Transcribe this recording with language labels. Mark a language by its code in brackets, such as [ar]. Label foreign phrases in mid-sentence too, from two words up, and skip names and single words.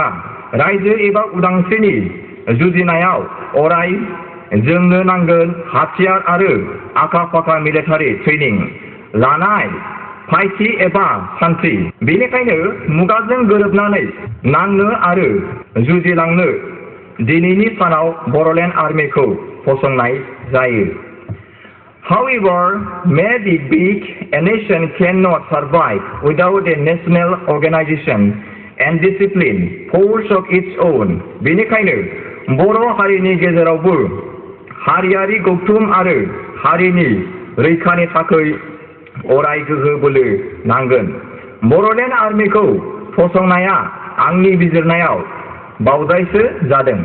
[brx] रायजो एबा उदांस्रिनि जुजिनायाव अराय जोंनो नांगोन हाथियार आरो आखा-फाखा [en] military training [brx] लानाय फायथि एबा सान्थ्रि। बेनिखायनो मुगाजों गोरोबनानै नांनो आरो जुजिलांनो दिनैनि सानाव बर'लेण्ड आर्मिखौ फसंनाय जायो। [en] However, may be big, a nation cannot survive without a national organization and discipline, force of its own. [brx] बेनिखायनो बर' हारिनि गेजेरावबो हारियारि गौथुम आरो हारिनि रैखानि थाखाय अराय गोहो बोलो नांगोन। बर'लेण्ड आर्मिखौ फसंनाया आंनि बिजिरनायाव बावजायसो जादों।